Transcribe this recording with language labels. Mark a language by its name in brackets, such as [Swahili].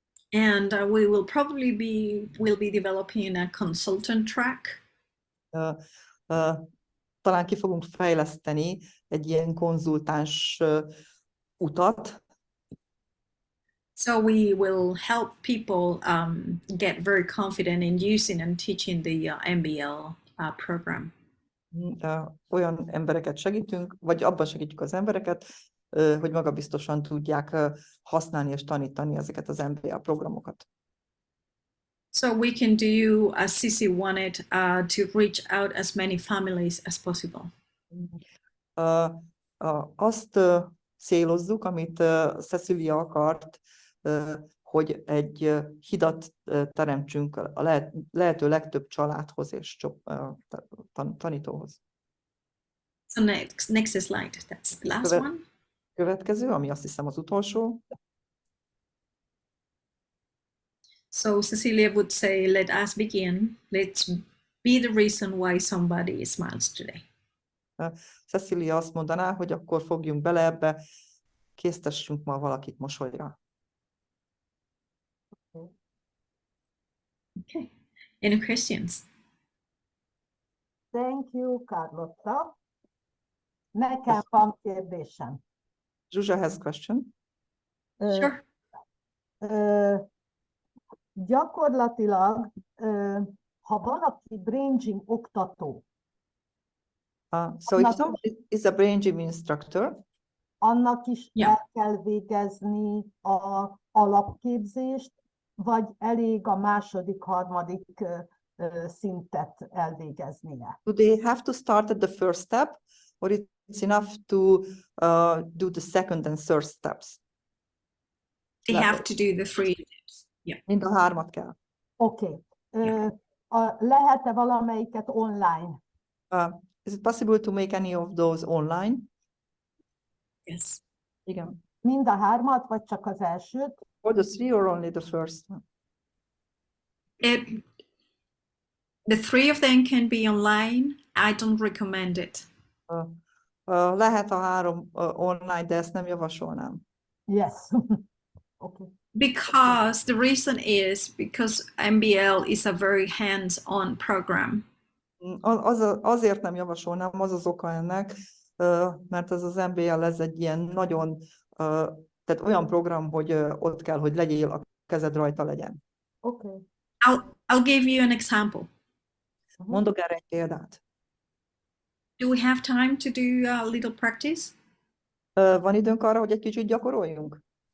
[English] And we will probably be developing a consultant track. [Hungarian] Talán ki fogunk fejleszteni egy ilyen konzultáns utat. [English] So we will help people get very confident in using and teaching the MBL program. [Hungarian] Olyan embereket segítünk, vagy abban segítjük az embereket, hogy magabiztosan tudják használni és tanítani ezeket az MBL programokat. [English] So we can do, as Cici wanted, to reach out as many families as possible. [Hungarian] Azt célozzuk, amit Cecilia akart, hogy egy hidat teremtsünk a lehető legtöbb családhoz és tanítóhoz. [English] So next slide, that's the last one. [Hungarian] Következő, ami azt hiszem az utolsó. [English] So Cecilia would say, let us begin. Let's be the reason why somebody smiles today. [Hungarian] Cecilia azt mondaná, hogy akkor fogjunk bele ebbe, késztessünk ma valakit mosolyra. [English] Okay. Any questions? Thank you, Carlotta. [Hungarian] Nekem van kérdésem. [English] Zsuzsa has a question. Sure. [Hungarian] Gyakorlatilag, ha valaki brain gym oktató, [English] So if somebody is a brain gym instructor, [Hungarian] annak is [English] Yeah. [Hungarian] el kell végezni az alapképzést, vagy elég a második, harmadik szintet elvégeznie? [English] do they have to start at the first step, or it's enough to do the second and third steps? They have to do the 3 steps. Yeah. [Hungarian] Mind a hármat kell. Oké. Lehet-e valamelyiket online? [English] Is it possible to make any of those online? Yes. [Hungarian] Igen. Mind a hármat, vagy csak az elsőt? [English] Or the 3 or only the first? The 3 of them can be online. I don't recommend it. [Hungarian] Lehet a 3 online, de ezt nem javasolnám. [English] Yes. Okay. Because the reason is because MBL is a very hands-on program. [Hungarian] Azért nem javasolnám, az oka ennek, mert ez az MBL ez egy ilyen nagyon, tehát olyan program, hogy ott kell, hogy legyél, a kezed rajta legyen. [English] Okay. I'll give you an example. [Hungarian] Mondok erre egy példát. [English] Do we have time to do a little practice? [Hungarian] Van időnk arra, hogy egy kicsit gyakoroljunk?